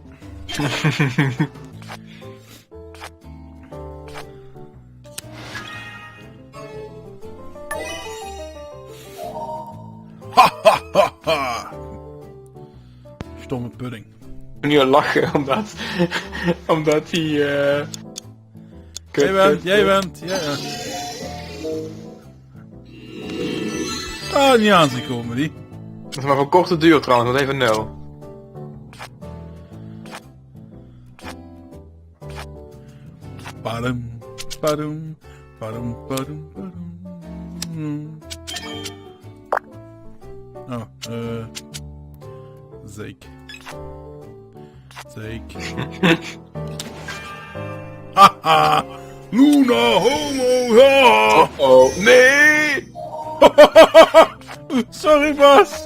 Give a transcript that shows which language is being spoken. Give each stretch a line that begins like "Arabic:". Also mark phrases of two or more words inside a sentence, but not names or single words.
Dutch: Stomme pudding. Ik moet nu al lachen, omdat hij... Jij bent. Ah, niet aan te komen die. Dat is maar voor korte duur trouwens, dat even 0. Padum, padum, padum, padum, padum. Oh, Zeek. Haha! Luna homo! Ha! Oh, nee! Sorry, Bas!